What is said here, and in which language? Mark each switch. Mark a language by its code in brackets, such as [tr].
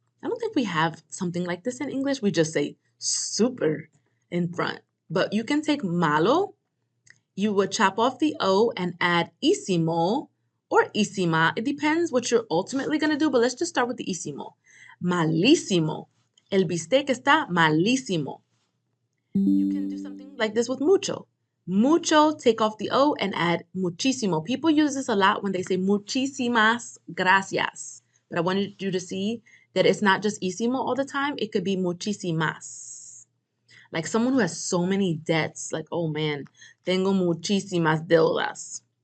[en] I don't think we have something like this in English. We just say super in front. But you can take malo. You would chop off the O and add isimo or isima. It depends what you're ultimately going to do, but let's just start with the isimo. [es] Malísimo. El bistec está malísimo. [en] You can do something like this with mucho. Mucho, take off the O and add muchísimo. People use this a lot when they say [es] muchísimas gracias. [en] But I wanted you to see that it's not just isimo all the time. It could be muchísimas. Like someone who has so many debts, like, oh man, [es] tengo muchísimas deudas.